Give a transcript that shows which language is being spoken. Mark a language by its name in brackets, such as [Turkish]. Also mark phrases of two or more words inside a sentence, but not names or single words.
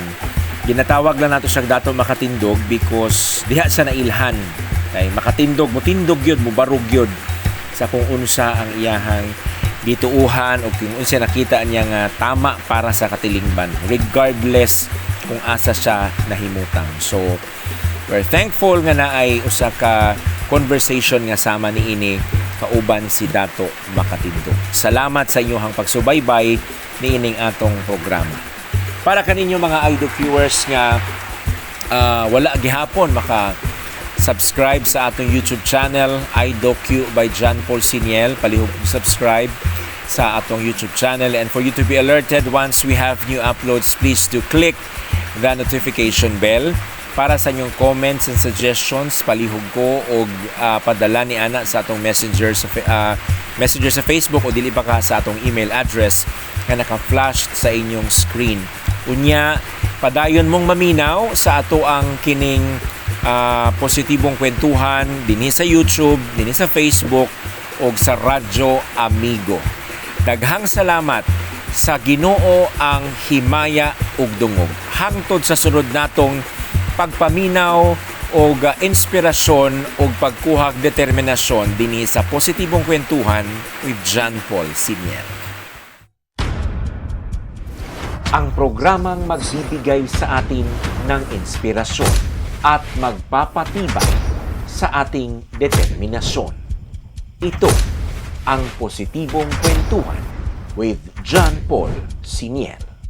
[Cebuano] Ginatawag lang nato siya Dato Makatindog because diha siya nailhan kay makatindog, mutindog yun, mubarog yun sa kung unsa ang iyahang dituuhan o kung unsa nakita niya nga tama para sa katilingban regardless kung asa siya nahimutang. [English] So we're thankful [Cebuano] nga naay usa ka conversation nga sama ni ini kauban si Dato Makatindog. Salamat sa inyong pagsubaybay ni ining atong programa. Para kaninyo mga IDOCuers nga wala gihapon subscribe sa atong YouTube channel IDOCU by John Paul Siniel. Palihog subscribe sa atong [English] YouTube channel, and for you to be alerted once we have new uploads, please to click the notification bell. [Cebuano] Para sa inyong [English] comments and suggestions, [Cebuano] palihog ko og padala ni ana sa atong messenger sa Facebook o dili pa ka sa atong email address nga naka-flash sa inyong screen. Unya, padayon mong maminaw sa ato ang kining positibong kwentuhan dinhi sa YouTube, dinhi sa Facebook o sa Radyo Amigo. Daghang salamat sa Ginoo ang himaya ug dungog. Hangtod sa sunod natong pagpaminaw o inspirasyon o pagkuhag determinasyon dinhi sa positibong kwentuhan with John Paul Siniel. [Filipino] Ang programang magbibigay sa atin ng inspirasyon at magpapatibay sa ating determinasyon. Ito ang positibong kwentuhan with John Paul Siniel.